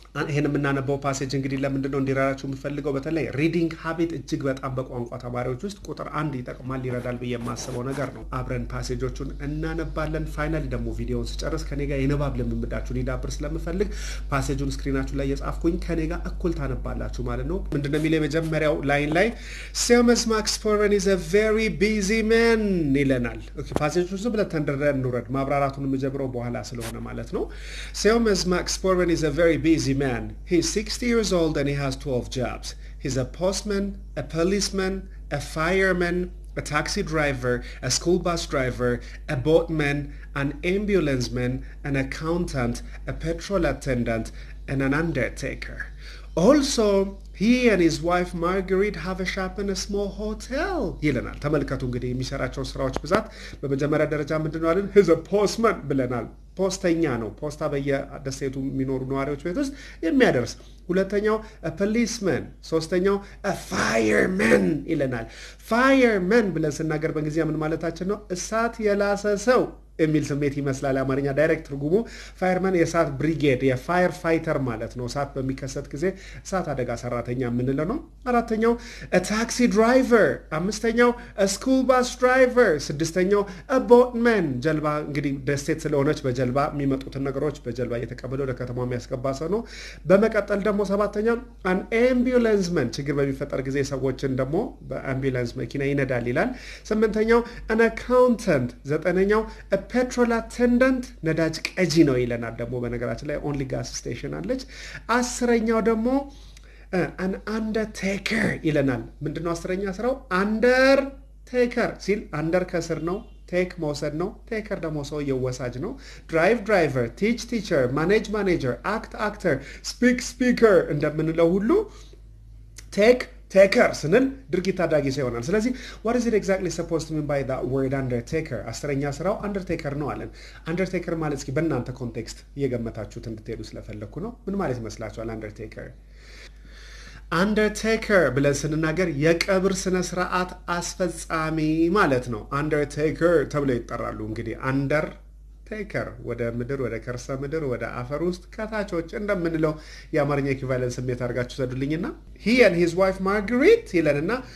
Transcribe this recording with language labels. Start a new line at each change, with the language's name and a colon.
Amharic: ይሄን የምናነበው ፓሴጅ እንግዲህ ለምንድን ነው እንዲራራችሁ የምፈልገው በተለይ ሪዲንግ ሃቢት እጅግ በጣም በቋንቋ ተማሪዎች ውስጥ ቁጥር 1 ይጠቅማል ይረዳል ብዬ የማስበው ነገር ነው። አብረን ፓሴጆቹን እናነባለን። ፋይናሊ ደግሞ ቪዲዮውን ስጨርስ ከኔ ጋር የንባብ ልምምዳችሁን ሊዳብር ስለምፈልግ ፓሴጁን ስክሪናችሁ ላይ የጻፍኩኝ ከኔ ጋር እኩል ታነባላችሁ ማለት ነው። ምንድነው የሚለው የመጀመሪያው ላይን ላይ
English: Seamus Maxpor is a very busy man
Amharic: ይለናል። ኦኬ ፓሴጁን ዝም ብለን ተንደረን እንውረድ። ማብራራቱን የምጀምረው በኋላ ስለሆነ ማለት ነው።
English: Seamus Maxpor is a very busy man. He's 60 years old and he has 12 jobs. He's a postman, a policeman, a fireman, a taxi driver, a school bus driver, a boatman, an ambulanceman, an accountant, a petrol attendant, and an undertaker. Also, he and his wife Marguerite have a shop in a small hotel.
Amharic: ይለናል። ተመልከቱ እንግዲህ የሚሰራቸው ስራዎች ብዛት በመጀመሪያ ደረጃ ምንድነው አለን?
English: He's a postman
Amharic: ብለናል። ፖስተኛ ነው። ፖስታ በየደሴቱ የሚኖሩ ነዋሪዎች ቤት ውስጥ የሚያደርስ። ሁለተኛው a policeman፣ ሶስተኛው a fireman ይለናል። fireman ብለን ስናገር በእንግሊዝኛ ምን ማለታችን ነው? እሳት የላሰ ሰው የሚል ስሜት ይመስላል። አማርኛ ዳይሬክት ትርጉሙ ፋየርማን የእሳት ብሪጌድ የፋየር ፋይተር ማለት ነው። እሳት በሚከሰት ጊዜ እሳት አደጋ ሰራተኛ የምንለው ነው። አራተኛው a taxi driver፣ አምስተኛው
English: a school bus driver፣
Amharic: ስድስተኛው a boatman ጀልባ እንግዲህ ደሴት ስለሆነች በጀልባ የሚመጡትን ነገሮች በጀልባ እየተቀበለ ወደ ከተማው የሚያስገባ ሰው ነው። በመቀጠል ደግሞ ሰባተኛው an ambulanceman ችግር በሚፈጠር ጊዜ ሰዎችን ደግሞ በአምቡላንስ መኪና ይነዳል ይላል። ስምንተኛው an accountant፣ ዘጠነኛው petrol attendant ነዳጅ ቀጂ ነው ይለናል። ደግሞ በነገራችን ላይ
English: only gas station
Amharic: አለች። አስረኛው ደግሞ an undertaker ይለናል። ምንድነው አስረኛ ስራው? undertaker ሲል under ከስር ነው፣ take መውሰድ ነው፣ taker ደግሞ ሰው የወሳጅ ነው። drive driver፣ teach teacher፣ manage manager፣ act actor፣ speak speaker እንደምንለው ሁሉ take taker ስንል ድርጊት አድራጊ ሰው ይሆናል። ስለዚህ
English: what is it exactly supposed to mean by that word undertaker?
Amharic: አስረኛ ስራው undertaker ነው አለን። undertaker ማለት እስኪ በእናንተ ኮንቴክስት እየገመታችሁት እንድትሄዱ ስለፈለኩ ነው። ምን ማለት ይመስላችኋል undertaker? undertaker ብለን ስንናገር የቀብር ስነ ስርዓት አስፈጻሚ ማለት ነው። undertaker ተብለው ይጠራሉ። እንግዲህ ታከር ወደ ምድር ወደ ከርሰ ምድር ወደ አፈር ውስጥ ከታቾች እንደምንለው የአማርኛ ኢኩቫለንስ ስሜት አድርጋችሁ ሰዱልኝና
English: he and his wife Marguerite
Amharic: ይለንና